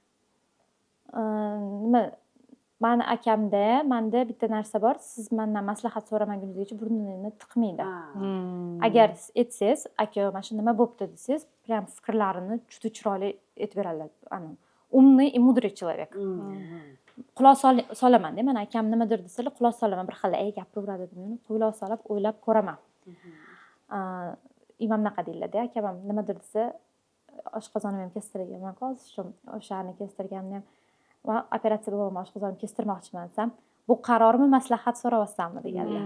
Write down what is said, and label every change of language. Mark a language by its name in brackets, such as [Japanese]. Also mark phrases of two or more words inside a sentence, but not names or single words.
[Uzbek] Nima mani akamda, menda bitta narsa bor, siz mendan maslahat so'ramaguningizgacha burningni tiqmaydi. Agar aytsangiz, aka, mana shu nima bo'pti desangiz, prям fikrlarini juda chiroyli aytib beradilar. [Russian] Umный и мудрый человек. [Uzbek] Quloq solaman-da, mana akam nimadir desalar, quloq solaman, bir xil gapiraveradi deb, quloq solib o'ylab ko'raman. Imomnaqa deyiladi, akam ham nimadir desa, oshqozonim ham kestirganman, hozir o'shani kestirganimni ham va operatsiya bo'lgan oshqozonim kestirmoqchiman desam, bu qarormi, maslahat so'rayapsanmi deganlar.